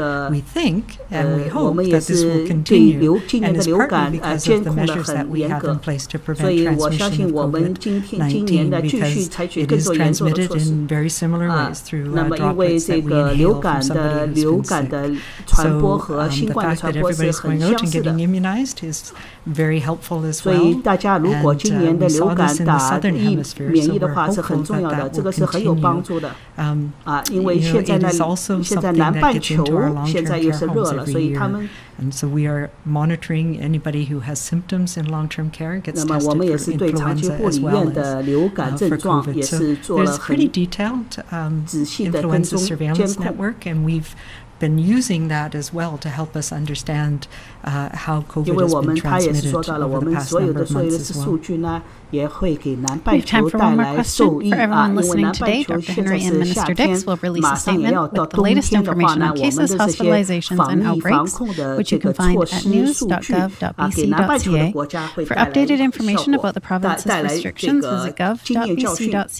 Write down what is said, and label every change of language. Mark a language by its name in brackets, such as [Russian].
[English] We think and we hope that this will continue, and it's partly because of the measures that we have in place to prevent transmission of COVID-19, because it is transmitted in very similar ways through droplets that we inhale from somebody who's been sick. So the fact that everybody's going out and getting immunized is very helpful as well. And we saw this in the southern hemisphere. [Chinese] 免疫的话是很重要的，这个是很有帮助的。因为现在南半球现在又是热了，所以他们。 [English] And so we are monitoring anybody who has symptoms in long-term care gets [Chinese] 那么我们也是对长期护理院的流感症状也是做了很仔细的跟踪监控。 [English] And we've been using that as well to help us understand how COVID has been transmitted over the past number of months as well. [Chinese] 因为我们他也是说到了，我们所有的数据呢，也会给南半球带来受益啊。因为南半球现在是夏天，马上也要到冬天的话呢，我们的这些防疫防控的这个措施数据啊，给南半球的国家会带来效果，带来这个经验教训。